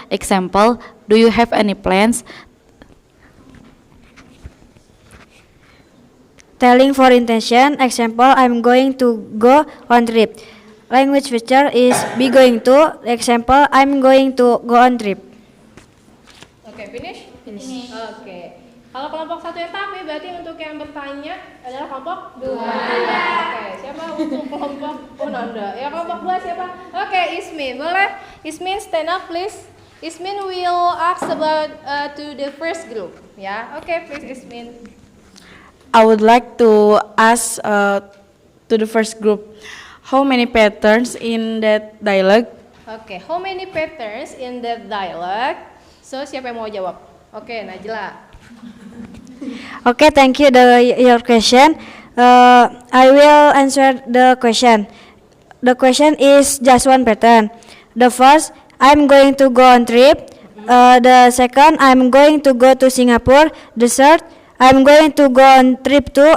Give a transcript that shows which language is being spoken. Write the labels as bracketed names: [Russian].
[English] Example, do you have any plans? Telling for intention. Example, I'm going to go on trip. Language feature is be going to. Example, I'm going to go on trip. Oke, finish? Finish. Oke. [Indonesian] Kalau kelompok 1 yang tapi berarti untuk yang bertanya adalah kelompok 2. Oke, siapa untuk kelompok Nanda? Ya, kelompok 2 siapa? Oke, Ismin. Boleh? Ismin [English] stand up please. Ismin will ask about to the first group. Ya, oke, please Ismin. I would like to ask to the first group, how many patterns in that dialogue? Oke, how many patterns in that dialogue? [Indonesian] So, siapa yang mau jawab? Oke, Najla. [English] Okay, thank you your question. I will answer the question. The question is just one pattern. The first, I'm going to go on trip. The second, I'm going to go to Singapore. The third, I'm going to go on trip too.